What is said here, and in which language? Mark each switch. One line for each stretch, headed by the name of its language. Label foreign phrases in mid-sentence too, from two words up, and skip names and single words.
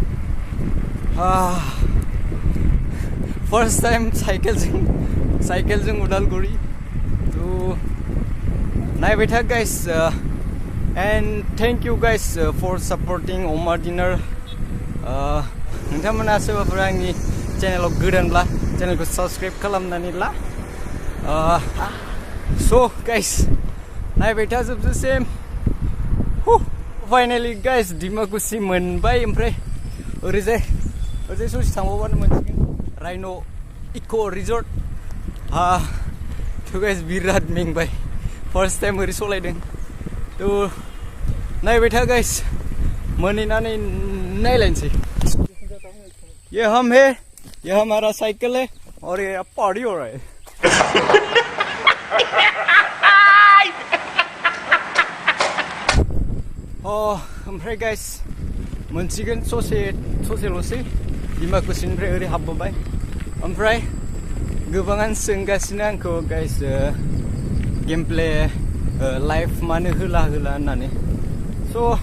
English: first time
Bodo: साइकेलजों उदालगुरि तो नायबाय था गाइस एन्ड
English: thank you guys for supporting
Bodo: OMAdinner नोंथांमोना सोरबाफोर आंनि चेनेलाव गोदानब्ला चेनेलखौ साबस्क्राइब खालामनानै ला
English: So guys,
Bodo: नायबाय था जोबजासिम
English: finally guys
Bodo: डिमाकुसि मोनबाय ओमफ्राय ओरैजाय ससे थांबावबानो मोनसिगोन राइनो इक' रिजर्ट तो गाइस बिराद मेंबाय
English: first time
Bodo: ओरै सलायदों तो नायबाय था गाइस मोनहैनानै नायलायनोसै
Hindi: ये हम है ये हमारा साइकिल है और ये पार्टी हो रहा है
Bodo: ओमफ्राय गाइस मोनसिगोन ससेल'सै डिमाकुसिनिफ्राय ओरै हाबबोबाय ओमफ्राय गोबाङानो सोंगासिनो आंखौ गाइस
English: game play live
Bodo: मानो होला होननानै स'